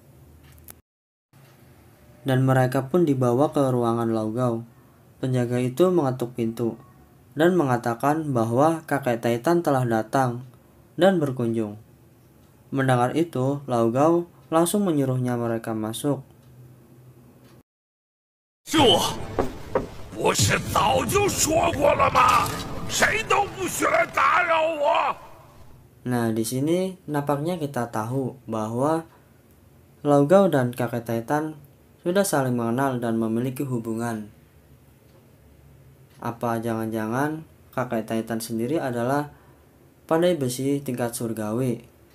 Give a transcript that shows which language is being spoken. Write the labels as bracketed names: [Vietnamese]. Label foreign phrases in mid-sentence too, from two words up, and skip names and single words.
[Indonesian] Dan mereka pun dibawa ke ruangan Laugao. Penjaga itu mengetuk pintu dan mengatakan bahwa kakek Titan telah datang dan berkunjung. Mendengar itu, Laugao langsung menyuruhnya mereka masuk. [Chinese] 这不是早就说过了吗？谁都不许来打扰我。 [Indonesian] Nah, di sini nampaknya kita tahu bahwa Laugao dan kakek Titan sudah saling mengenal dan memiliki hubungan. Apa jangan-jangan kakek Titan sendiri adalah pandai besi tingkat surgawi?